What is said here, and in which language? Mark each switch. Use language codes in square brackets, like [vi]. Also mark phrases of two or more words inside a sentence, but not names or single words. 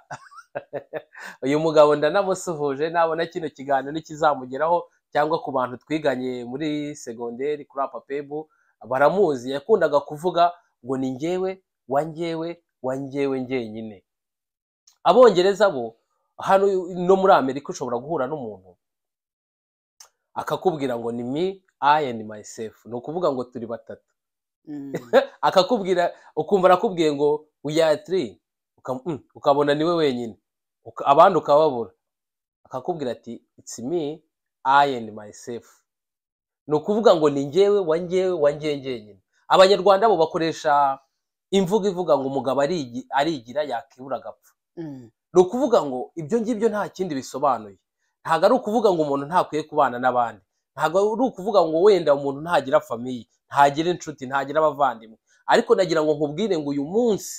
[rw] Uyu mugabo ndanamusuhuje, nabona kino kiganiro nikizamugeraho, cyangwa ku bantu twiganye muri secondaire kuri APP baramuzi. Yakundaga kuvuga ngo ni njyewe wanjyewe njyenyine. Abongereza bo hano no muri Amerika ushobora guhura n'umuntu akakubwira ngo ni [en] me, I and myself. [rw] No kuvuga ngo turi batatu. akakubwira ukumva arakubwiye ngo [en] we are three [rw] ukabona niwe wenyine abandi ukababura akakubwira ati [en] it's me I and myself [rw] ni ukuvuga ngo ni njyewe wanjyewe nyine abanyarwanda bo bakoresha imvugo ivuga ngo umugabo arigira yakibura agapfa ni ukuvuga ngo ibyo ngibyo nta kindi bisobanuye ntabwo ari ukuvuga ngo umuntu ntakwiye kubana n'abandi ntabwo ari ukuvuga ngo wenda umuntu ntagira famiye ntagira inshuti ntagira abavandimwe ariko nagira ngo nkubwire ngo uyu munsi